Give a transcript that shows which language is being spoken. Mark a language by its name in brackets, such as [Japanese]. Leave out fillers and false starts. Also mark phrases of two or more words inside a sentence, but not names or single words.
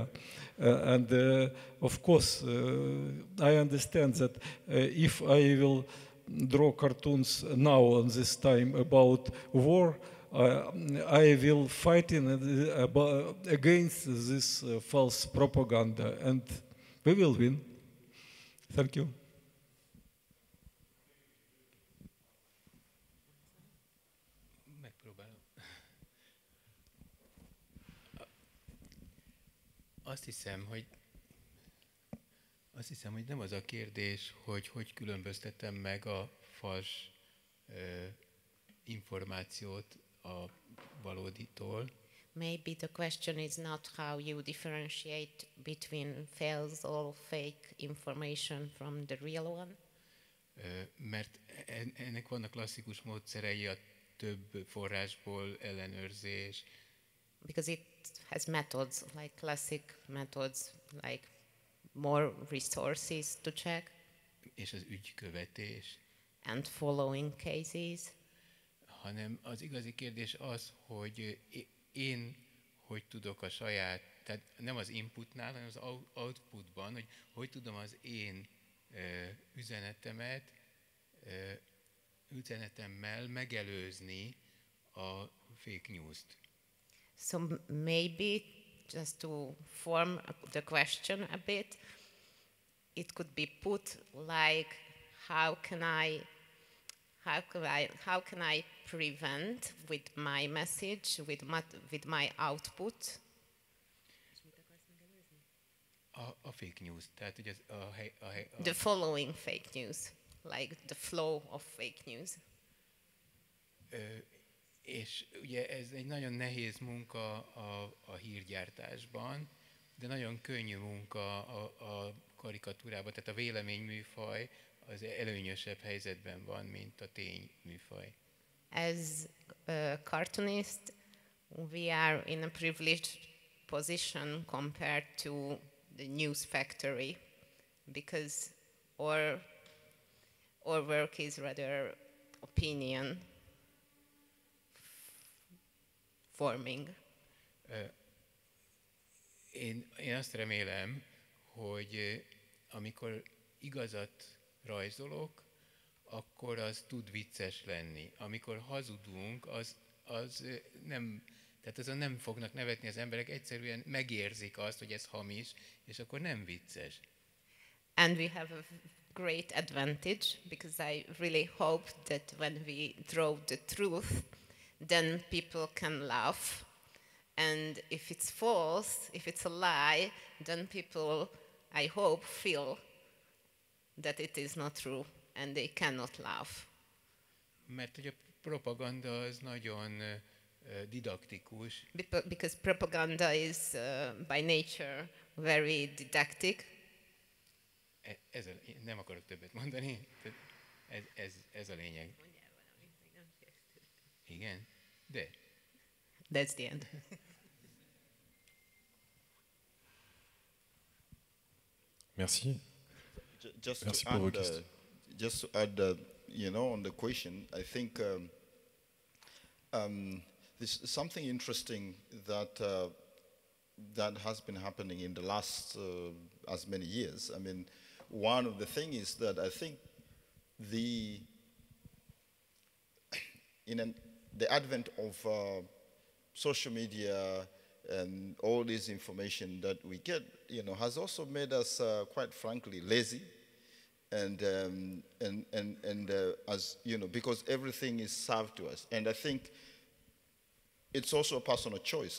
[English] And of course, I understand that if I will draw cartoons now on this time about war, I will fight against this false propaganda, and we will win. Thank you. [Hungarian] Azt hiszem, hogy nem az a kérdés, hogy különböztetem meg a fals információt a valóditól. [English] Maybe the question is not how you differentiate between false or fake information from the real one. [Hungarian] Mert ennek vannak klasszikus módszerei, a több forrásból ellenőrzés. [English] Because it has methods, like classic methods, like more resources to check. [Hungarian] És az ügykövetés. [English] And following cases. [Hungarian] Hanem az igazi kérdés az, hogy én hogy tudok a saját, tehát nem az inputnál, hanem az outputban, hogy tudom az én üzenetemmel megelőzni a [English] fake news- [Hungarian] t. [English] So maybe, just to form the question a bit, it could be put like, how can I prevent with my message, with my output? A fake news, [Hungarian] tehát hogy [English] the following fake news, like the flow of fake news. [Hungarian] És ugye ez egy nagyon nehéz munka a hírgyártásban, de nagyon könnyű munka a karikatúrában, tehát a véleményműfaj az előnyösebb helyzetben van, mint a tényműfaj. [English] As a cartoonist, we are in a privileged position compared to the news factory, because our work is rather opinion forming. [Hungarian] Én azt remélem, hogy amikor igazat rajzolok, akkor az tud vicces lenni. Amikor hazudunk, az nem, tehát azon nem fognak nevetni az emberek, egyszerűen megérzik azt, hogy ez hamis, és akkor nem vicces. [English] And we have a great advantage, because I really hope that when we draw the truth, then people can laugh. And if it's false, if it's a lie, then people, I hope, feel that it is not true, and they cannot laugh. [Hungarian] Mert hogy a propaganda az nagyon didaktikus. [English] Because propaganda is by nature very didactic. [Hungarian] Nem akarok többet mondani, ez a lényeg. Igen, de. [English] That's the end. [French] Merci. [English] Just [French] Merci [English] to [French] pour vos [English] add, [French] questions. [English] just to add you know, on the question, I think there's something interesting that that has been happening in the last as many years. I mean, one of the things is that I think the advent of social media and all this information that we get, you know, has also made us quite frankly lazy, and as you know, because everything is served to us, and I think it's also a personal choice.